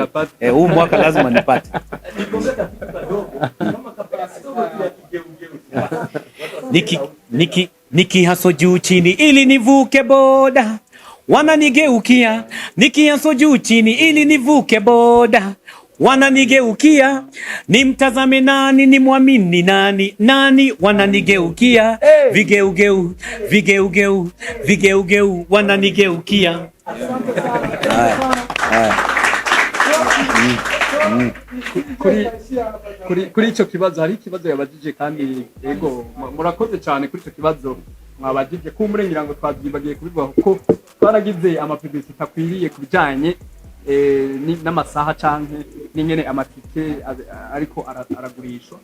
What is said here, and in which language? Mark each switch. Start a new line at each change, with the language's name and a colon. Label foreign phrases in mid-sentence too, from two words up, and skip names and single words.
Swahili: Huu mwaka lazima nipate. Niki haso juu chini ili nivuke boda, wananigeukia. Niki haso juu chini ili nivuke boda, wananigeukia. Nimtazame nani, nimwamini nani, wananigeukia. Vigeugeu wananigeukia.
Rundi: Kuri ico kibazo hari ikibazo yabajije kandi yego murakoze cyane kuri ico kibazo mwabajije ko umurengira ngo twabyibagiye kubivuga kuko twaragize amapublicité akwiriye kubijanye n'amasaha canke n'ingene amatike ariko aragurishwa.